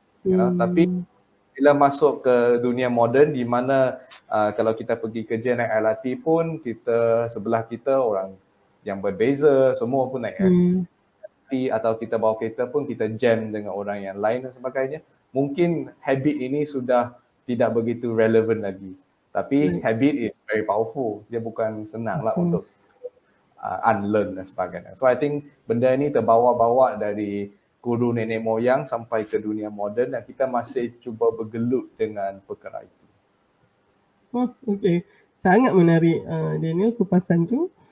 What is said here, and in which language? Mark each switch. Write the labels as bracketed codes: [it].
[ms] Tapi bila masuk ke dunia moden di mana kalau kita pergi kerja naik LRT pun, kita sebelah kita orang yang berbeza, semua pun naik LRT, atau kita bawa kereta pun kita jam dengan orang yang lain dan sebagainya. Mungkin habit ini sudah tidak begitu relevan lagi. Tapi [en] habit is very powerful. [ms] Dia bukan senang lah untuk unlearn dan sebagainya. [en] So I think [ms] benda ini terbawa-bawa dari guru nenek moyang sampai ke dunia moden, dan kita masih cuba bergelut dengan perkara itu. Okey. Sangat menarik Daniel kupasan tu.